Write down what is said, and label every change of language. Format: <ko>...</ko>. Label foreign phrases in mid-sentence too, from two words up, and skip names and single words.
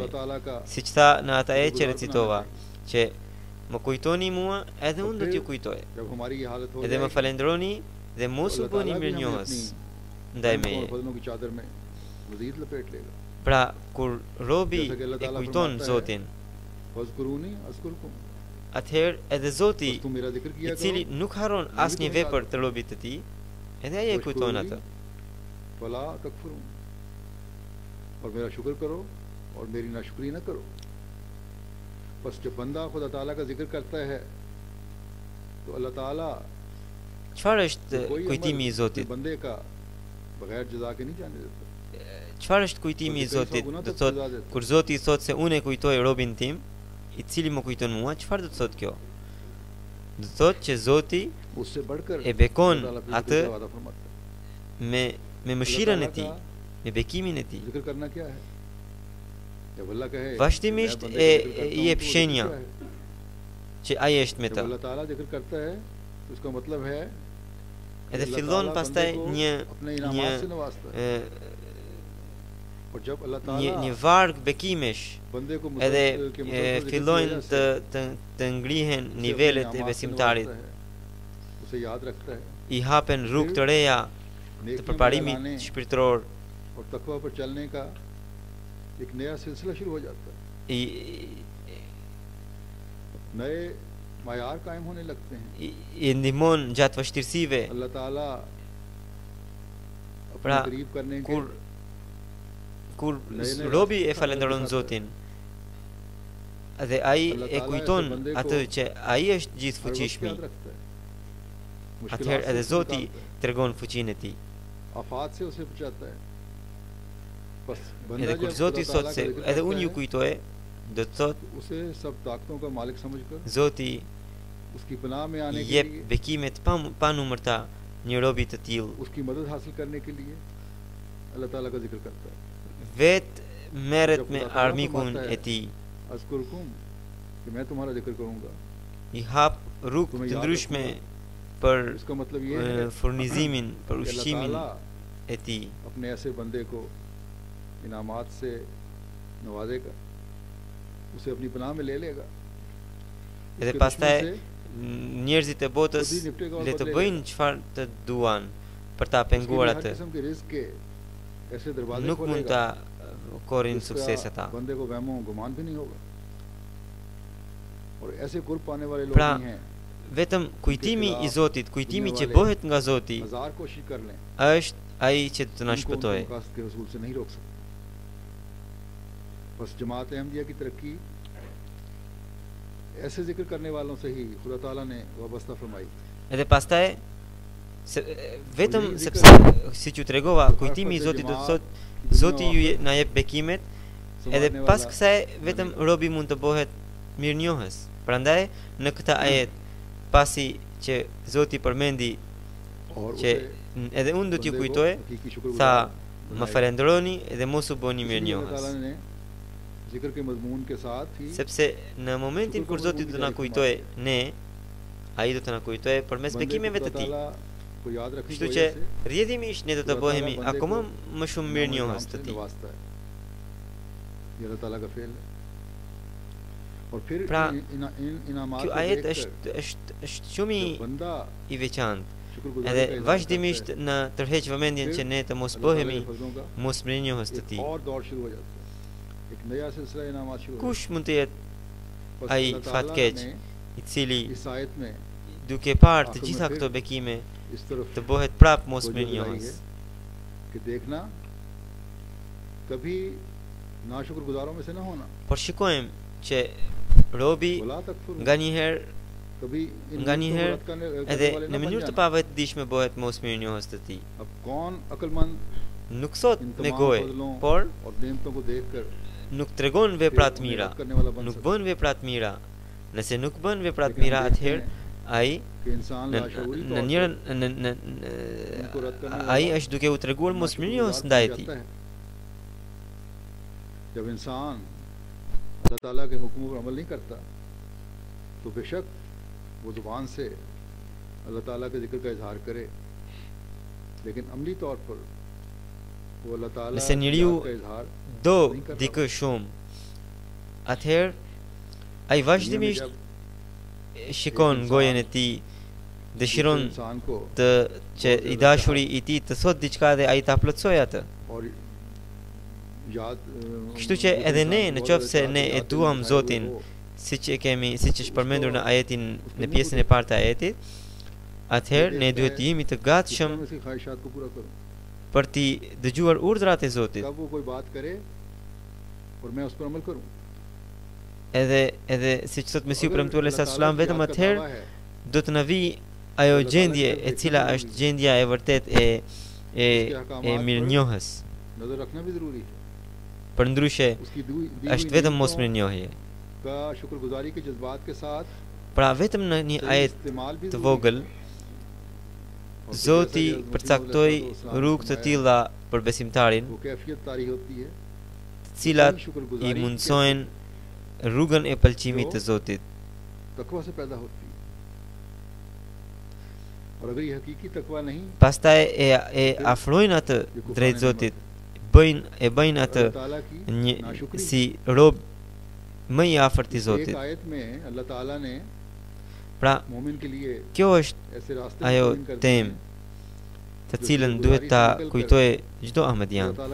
<sq>Siç tha në atë ajet që recitova, që më kujtoni mua edhe unë do t'ju kujtoj, edhe më falenderoni dhe mos u bëni mirënjohës ndaj meje. Pra kur robi e kujton Zotin, atëherë edhe Zoti, i cili nuk harron asnjë vepër të robit të tij, edhe ai e kujton atë.</sq> <ur>اور میرا شکر کرو اور میری ناشکری نہ کرو. بس جب بندہ خدا تعالیٰ کا ذکر کرتا ہے تو اللہ تعالیٰ</ur> <sq>çfarë është kujtimi i Zotit?</sq> <ur>بندے کا بغیر جزا کے نہیں جانے دیتا.</ur> <sq>Çfarë është kujtimi i Zotit? Do thotë kur Zoti i thotë se unë e kujtoj robin tim, i cili më kujton mua, çfarë do të thotë kjo? Do të thotë që Zoti e bekon atë me mëshirën e tij, me bekimin e tij. Vazhdimisht i jep shenja që ai është me</sq> <ur>جب</ur> <sq>të.</sq> <ur>اللہ تعالیٰ ذکر کرتا ہے تو اس کا مطلب ہے</ur> <sq>Edhe fillon pastaj një një varg bekimesh. Edhe fillojnë të ngrihen nivelet e besimtarit. I hapen rrugë të reja të përparimit shpirtëror.</sq> <ur>اور تقویٰ پر چلنے کا ایک نیا سلسلہ شروع ہو جاتا ہے نئے معیار قائم ہونے لگتے ہیں</ur> <sq>I ndihmon gjatë vështirësive</sq> <ur>اللہ تعالیٰ</ur> <sq>pra</sq> <ur>اپنے قریب کرنے کے</ur> <sq>kur robi e falenderon Zotin dhe ai e kujton atë që ai është gjithë fuqishmi, atëherë edhe Zoti tregon fuqinë e tij.</sq> <ur>آفات سے اسے بچاتا ہے بس</ur> <sq>Edhe kur Zoti thotë se edhe unë ju kujtoj, do të thotë</sq> <ur>اسے سب طاقتوں کا مالک سمجھ کر</ur> <sq>Zoti</sq> <ur>اس کی پناہ میں آنے کے</ur> <sq>jep</sq> <ur>لیے</ur> <sq>bekimet pa numërta një robi të tillë.</sq> <ur>اس کی مدد حاصل کرنے کے لیے اللہ تعالیٰ کا ذکر کرتا ہے</ur> <sq>Vet merret me armikun e tij.</sq> <ur>أذكركم کہ میں تمہارا ذکر کروں گا</ur> <sq>I hap rrugë të ndryshme për</sq> <ur>اس کا مطلب یہ ہے</ur> <sq>furnizimin, për</sq> <ur>کہ اللہ</ur> <sq>ushqimin</sq> <ur>تعالیٰ</ur> <sq>e tij.</sq> <ur>اپنے ایسے بندے کو انعامات سے نوازے گا اسے اپنی پناہ میں لے لے گا</ur> <sq>Edhe pastaj njerëzit e botës le të bëjnë çfarë të duan për ta penguar atë. Nuk mund ta korrin sukses ata.</sq> <ur>بندے کو وہم و گمان بھی نہیں ہوگا اور ایسے قرب پانے والے لوگ</ur> <sq>Pra,</sq> <ur>نہیں ہیں</ur> <sq>vetëm kujtimi i Zotit, kujtimi që bëhet nga Zoti,</sq> <ur>ہزار کوشش کر لیں</ur> <sq>është ai që të na shpëtojë.</sq> <ur>مقاصد کے حصول سے نہیں روک سکتے بس جماعت احمدیہ کی ترقی ایسے ذکر کرنے والوں سے ہی خدا تعالیٰ نے وابستہ فرمائی</ur> <sq>Edhe pastaj vetëm sepse siç ju tregova, kujtimi i Zotit do të thotë Zoti ju na jep bekimet, edhe pas kësaj vetëm robi mund të bëhet mirënjohës. Prandaj në këtë ajet, pasi që Zoti përmendi që edhe unë do t'ju kujtoj, tha më falenderoni dhe mos u bëni mirënjohës.</sq> <ur>ذکر کے مضمون کے ساتھ ہی</ur> <sq>Sepse në momentin kur Zoti do na kujtojë ne, ai do të na kujtojë përmes bekimeve të tij.</sq> <ur>کو یاد رکھنے</ur> <sq>Kështu që rrjedhimisht ne do të bëhemi akoma më shumë mirënjohës të tij.</sq> <ur>یہ اللہ تعالیٰ کا فعل ہے اور پھر</ur> <sq>Pra,</sq> <ur>انعامات</ur> <sq>ky ajet është shumë i veçantë. Edhe vazhdimisht në tërheq vëmendjen që ne të mos bëhemi mos mirënjohës të tij.</sq> <ur>اور دور شروع ہو جاتا ہے ایک نیا سلسلہ انعامات شروع</ur> <sq>Kush mund të jetë ai fatkeq i cili</sq> <ur>اس آیت میں</ur> <sq>duke parë të gjitha këto bekime</sq> <ur>اس طرف</ur> <sq>të bëhet prap mos mirënjohës.</sq> <ur>کہ دیکھنا کبھی ناشکرگزاروں میں سے نہ ہونا</ur> <sq>Por shikojmë që robi</sq> <ar>ولا تكفر</ar> <sq>nganjëherë</sq> <ur>کبھی</ur> <sq>edhe në mënyrë të pavetëdijshme bëhet mos mirënjohës të tij.</sq> <ur>اب کون عقلمند</ur> <sq>Nuk thot me gojë, por</sq> <ur>اور نعمتوں کو دیکھ کر</ur> <sq>nuk tregon vepra të mira, nuk bën vepra të mira. Nëse nuk bën vepra të mira, atëherë ai</sq> <ur>کہ انسان لاشعوری</ur> <sq>në njërin ai është duke u treguar mos mirënjohës ndaj tij.</sq> <ur>جب انسان اللہ تعالیٰ کے حکموں پر عمل نہیں کرتا تو بے شک وہ زبان سے اللہ تعالیٰ کے ذکر کا اظہار کرے لیکن عملی طور پر وہ اللہ تعالیٰ</ur> <sq>Nëse njeriu</sq> <ur>کا اظہار</ur> <sq>do dikë shumë, atëherë ai vazhdimisht shikon gojen e tij, dëshiron</sq> <ur>انسان کو</ur> <sq>që i dashuri i tij të thot diçka dhe ai ta plotësojë atë.</sq> <ur>اور یاد</ur> <sq>Kështu që edhe ne, në qoftë se ne e duam Zotin, siç është përmendur në ajetin, në pjesën e parë të ajetit, atëherë ne duhet të jemi të gatshëm</sq> <ur>اس کی خواہشات کو پورا کروں</ur> <sq>për t'i dëgjuar urdhrat e Zotit.</sq> <ur>کب وہ کوئی بات کرے اور میں اس پر عمل کروں</ur> <sq>Edhe siç thot Mesiu premtuar sallallahu vetëm atëherë do të na vijë ajo gjendje e cila është gjendja e vërtet e mirënjohës.</sq> <ur>نظر رکھنا بھی ضروری ہے</ur> <sq>Përndryshe</sq> <ur>اس کی دی</ur> <sq>është vetëm mos mirënjohje.</sq> <ur>کا شکرگزاری کے جذبات کے ساتھ</ur> <sq>Pra vetëm në një ajet</sq> <ur>استعمال بھی</ur> <sq>të vogël Zoti përcaktoi rrugë të tilla për besimtarin,</sq> <ur>وہ کیفیت طاری ہوتی ہے</ur> <sq>të cilat i mundsojnë rrugën e pëlqimit të Zotit.</sq> <ur>تقویٰ سے پیدا ہوتی ہے اور اگر یہ حقیقی تقویٰ نہیں</ur> <sq>pastaj e afrojnë atë drejt Zotit, bëjnë atë si rob më i afërt i Zotit. Pra, kjo është ajo temë të cilën duhet ta kujtojë çdo ahmedian.</sq>